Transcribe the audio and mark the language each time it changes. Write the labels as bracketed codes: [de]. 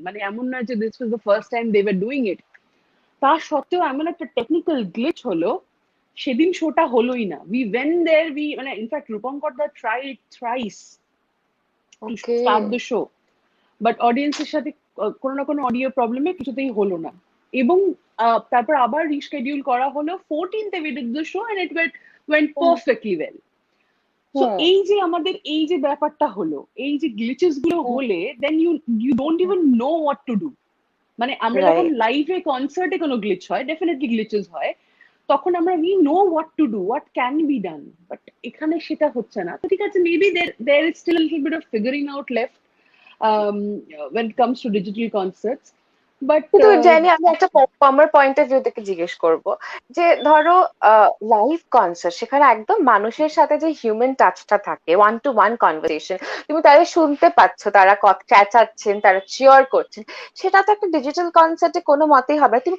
[bn] মানে এমন নয় যে [en] This was the first time they were doing it. [bn] তা সত্ত্বেও এমন একটা টেকনিক্যাল গ্লিচ হলো, সেদিন শোটা হলোই না। [en] We went there, মানে in fact Rupankar da tried thrice to okay. Start the show, but [bn] অডিয়েন্সের সাথে কোনো না কোনো অডিও প্রবলেমে কিছুতেই হলো না। এবং তারপর আবার রিশিডিউল করা হলো [en] 14th we did the show and it went hmm, perfectly well. So hmm, [bn] এই যে আমাদের এই যে ব্যাপারটা হলো, এই যে গ্লিচেস গুলো হুম, [en] হলে then you don't even know what to do. [bn] মানে আমরা যখন [en] Right. [bn] লাইভে কনসার্টে কোনো গ্লিচ হয়, ডেফিনেটলি গ্লিচেস হয়, তখন আমরা [en] We know what to do, what can be done. But [bn] এখানে সেটা হচ্ছে না। তো ঠিক আছে, [en] Maybe there is still a little bit of figuring out left um, when it comes to digital concerts. But [bn] কিন্তু জানি আমি একটা আমার [en] point of view [bn] থেকে জিজ্ঞেস করব যে ধরো লাইভ কনসার্ট সেখানে একদম মানুষের সাথে যে হিউম্যান টাচটা থাকে, [en] one to one conversation, [bn] তুমি তাদের শুনতে পাচ্ছ, তারা চেঁচাচ্ছেন, তারা চিয়ার করছেন, সেটা তো একটা ডিজিটাল কনসার্টে কোনো মতেই হবে না।